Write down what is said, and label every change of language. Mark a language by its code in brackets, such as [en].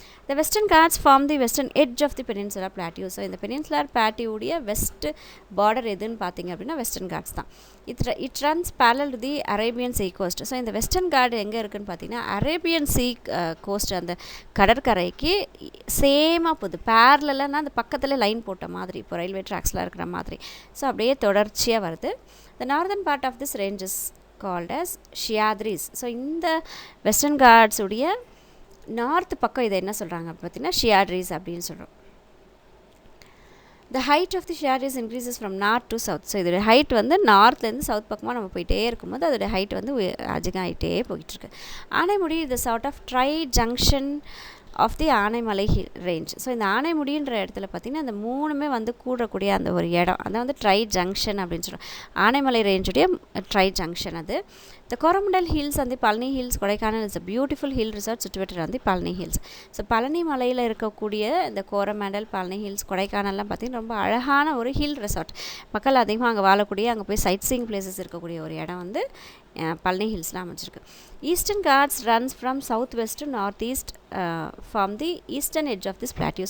[en] The Western Ghats form the western edge of the Peninsula Plateau. [ta] So இந்த peninsular பிளாட்டியோடைய west border எதுன்னு பார்த்தீங்க அப்படின்னா western God's தான். [en] It runs parallel to the Arabian sea cost. [ta] So இந்த western God எங்கே இருக்குதுன்னு பார்த்தீங்கன்னா Arabian சீ cost அந்த கடற்கரைக்கு சேமாக போகுது. பேரலாக அந்த பக்கத்தில் லைன் போட்ட மாதிரி, இப்போ ரயில்வே ட்ராக்ஸில் இருக்கிற மாதிரி. ஸோ அப்படியே தொடர்ச்சியாக வருது. [en] The northern part of this range is called as Sahyadris. [ta] So இந்த வெஸ்டர்ன் காட்ஸ் உடைய நார்த் பக்கம் இதை என்ன சொல்கிறாங்க பார்த்தீங்கன்னா Sahyadris அப்படின்னு சொல்கிறோம். [en] The height of the Sahyadris increases from north to south. [ta] So இதோடைய ஹைட் வந்து நார்த்லேருந்து சவுத் பக்கமாக நம்ம போயிட்டே இருக்கும்போது அதோடைய ஹைட் வந்து அதிகமாகிட்டே போயிட்டுருக்கு. [en] ஆனைமுடி இது sort of try junction of the Anaimalai range. [ta] So இந்த ஆனைமுடின்ற இடத்துல பார்த்திங்கன்னா அந்த மூணுமே வந்து கூடக்கூடிய அந்த ஒரு இடம் அதை வந்து ட்ரை ஜங்ஷன் அப்படின்னு சொல்கிறோம். ஆனைமலை ரேஞ்சுடைய ட்ரை ஜங்ஷன் அது. [en] The Coromandel Hills and the Palani Hills, Kodaikanal is a beautiful hill resort situated on the Palani Hills. [ta] So Palani மலையில் இருக்கக்கூடிய இந்த கோரமண்டல், பழனி ஹில்ஸ், கொடைக்கானல்லாம் பார்த்திங்கன்னா ரொம்ப அழகான ஒரு ஹில் ரெசார்ட். மக்கள் அதிகமாக அங்கே வாழக்கூடிய, அங்கே போய் சைட் சீயிங் பிளேசஸ் இருக்கக்கூடிய ஒரு இடம் வந்து Palani ஹில்ஸ்லாம் அமைச்சிருக்கு. [en] Eastern God's runs from south west to north east from the eastern edge of this plateau.